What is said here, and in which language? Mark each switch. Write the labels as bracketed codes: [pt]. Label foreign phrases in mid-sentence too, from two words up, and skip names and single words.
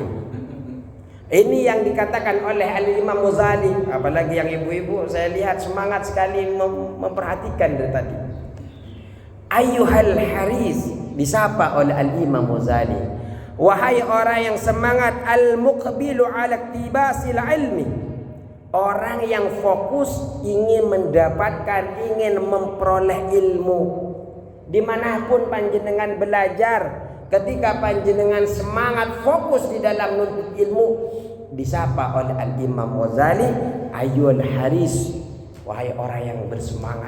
[id] Ini yang dikatakan oleh Al-Imam Ghazali. Apalagi yang ibu-ibu, saya lihat semangat sekali memperhatikan dari tadi. [ar] أيها الحارص, [id] disapa oleh Al-Imam Ghazali, wahai orang yang semangat, [ar] المقبل على اقتباس العلم, [id] orang yang fokus ingin mendapatkan, ingin memperoleh ilmu. Dimanapun panjenengan belajar, ketika panjenengan semangat fokus di dalam menuntut ilmu, disapa oleh Al-Imam Ghazali, [ar] أيها الحارص, [id] wahai orang yang bersemangat.